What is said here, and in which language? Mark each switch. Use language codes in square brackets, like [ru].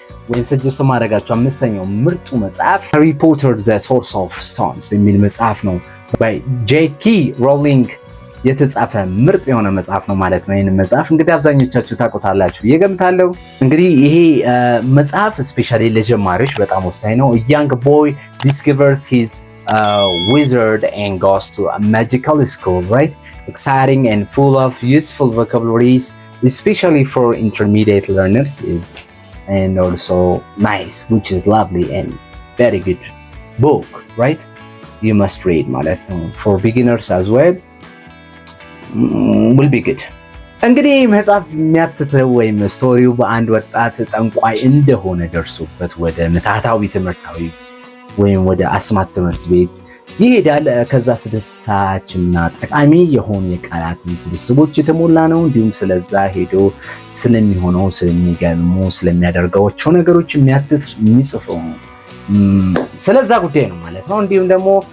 [am] ወይም ሰጀስት ማድረጋቸው አምስተኛው ምርጡ መጽሐፍ ሃሪ ፖተር ዘ ሶርስ ኦፍ ስቶንስ የሚል መጽሐፍ ነው። በጄኪ ሮሊንግ የተጻፈ ምርጥ የሆነ መጽሐፍ ነው ማለት ነው። ይህን መጽሐፍ እንግዲህ አብዛኞቻችሁ ታውቁታላችሁ ብዬ ገምታለሁ። እንግዲህ ይሄ መጽሐፍ ስፔሻሊ ለጀማሪዎች በጣም ወሳኝ ነው። [en] young boy discovers his wizard and goes to a magical school, right? Exciting and full of useful vocabularies, especially for intermediate learners is and also nice, which is lovely and very good book, right? You must read [am] ማለት ነው. [en] For beginners as well will be good. [am] እንግዲህ መጽሐፍ የሚያትተው ወይም ስቶሪው በአንድ ወጣት ጠንቋይ እንደሆነ ደርሶበት ወደ ምታታዊ ትምህርታዊ ወይም ወደ አስማት ትምህርት ቤት ይሄዳል። ከዛ አስደሳችና ጠቃሚ የሆኑ የቃላትን ስብስቦች የተሞላ ነው። እንዲሁም ስለዛ ሄዶ ስለሚሆነው ስለሚገርሙ ስለሚያደርጋቸው ነገሮች የሚያትት የሚጽፈው ስለዛ ጉዳይ ነው ማለት ነው። እንዲሁም ደግሞ